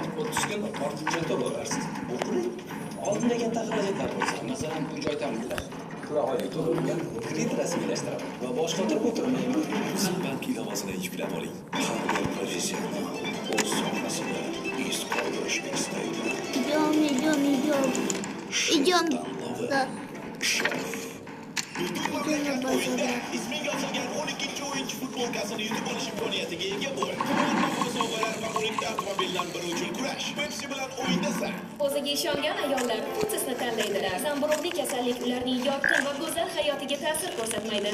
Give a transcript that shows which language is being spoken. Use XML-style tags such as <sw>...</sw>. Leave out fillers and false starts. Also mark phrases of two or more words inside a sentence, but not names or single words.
<uz>30 kun tortib jo'natib olarsiz. O'qing. Oldinda xarajatlar bo'lsa, masalan, uy joy ta'mirlash, pul oylik to'lovga kredit rasmiylashtiraman va bosh qotirib o'tirmayman. Bank ilovasini yuklab oling. Har bir professional o'z sohasida iz qoldirishni istaydi.</uz> <ru>Идем. Да. Идем на базу.</ru> <uz>Isming yozilgan 12-o'yinchi futbolkasini yutib olish imkoniyatiga ega bo'l. Sovg'alar va o'yinda avtomobildan biri uchun kurash. Pepsi bilan o'yindasan. O'ziga ishongan ayollar Futsisni tanlaydilar. Zamburug'li kasallik ularning yorqin va go'zal hayotiga ta'sir ko'rsatmaydi.</uz>